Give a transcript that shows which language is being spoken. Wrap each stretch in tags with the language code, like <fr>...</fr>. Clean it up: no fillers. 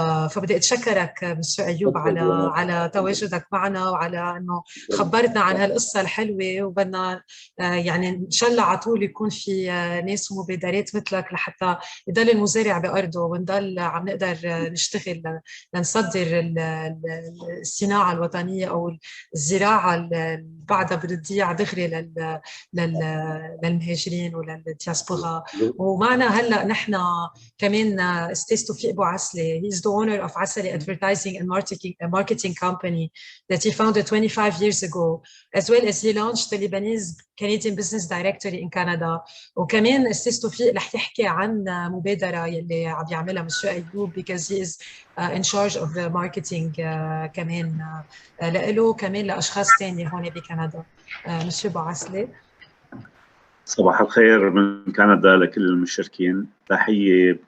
<ar>فبدي اتشكرك مسيو ايوب على تواجدك معنا، وعلى انه خبرتنا عن هالقصه الحلوه، وبدنا يعني ان شاء الله على طول يكون في ناس ومبادرات مثلك لحتى يضل المزارع بارضه، ونضل عم نقدر نشتغل لنصدر الصناعه الوطنيه او الزراعه اللي بعدها بتضيع دغري للمهاجرين وللدياسبورا. ومعنا هلا نحن كمان استاذ توفيق ابو عسله،</ar> <en>He's the owner of Asali Advertising and Marketing Company that he founded 25 years ago, as well as he launched the Lebanese Canadian Business Directory in Canada.</en> <ar>وكمان أستاذ توفيق رح يحكي عن مبادرة يلي عم يعملها مسيو أيوب</ar> <en>because he is in charge of the marketing</en> <ar>كمان لإله كمان لأشخاص تانية هون بكندا. مسيو بوعسلي. صباح الخير من كندا لكل المشاركين. تحية.</ar>